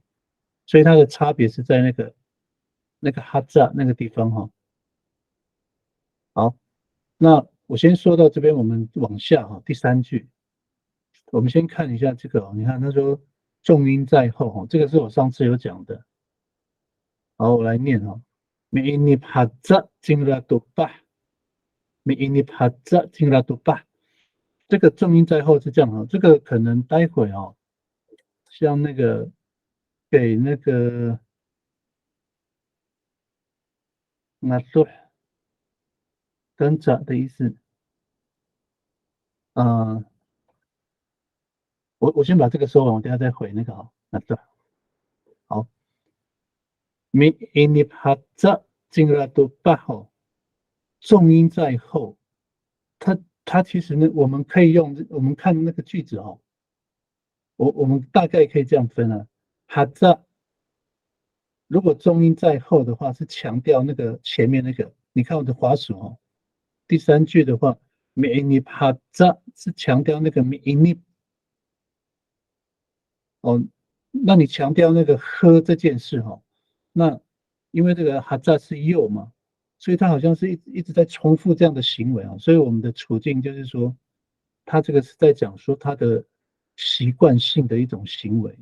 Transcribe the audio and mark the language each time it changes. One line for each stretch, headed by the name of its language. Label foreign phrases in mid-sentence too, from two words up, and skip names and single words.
Chinese: 所以它的差别是在那个哈扎那个地方好，那我先说到这边，我们往下第三句，我们先看一下这个你看他说重音在后这个是我上次有讲的。好，我来念
Thao: Mi'inib hadza jingradubah Mi'inib hadza jingradubah
Chinese: 这个重音在后是这样这个可能待会像那个给那个那说跟着的意思呃我先把这个说完，我等下再回那个那说好，
Thao: mi inip hadza jingradubah
Chinese: 重音在后，它其实呢，我们可以用我们看那个句子我们大概可以这样分哈扎如果重音在后的话，是强调那个前面那个。你看我的滑鼠第三句的话，
Thao: mi inip hadza
Chinese: 是强调那个
Thao: mi inip
Chinese: 哦，那你强调那个喝这件事哈，那因为这个哈扎是右嘛，所以他好像是一直在重复这样的行为啊，所以我们的处境就是说，他这个是在讲说他的习惯性的一种行为。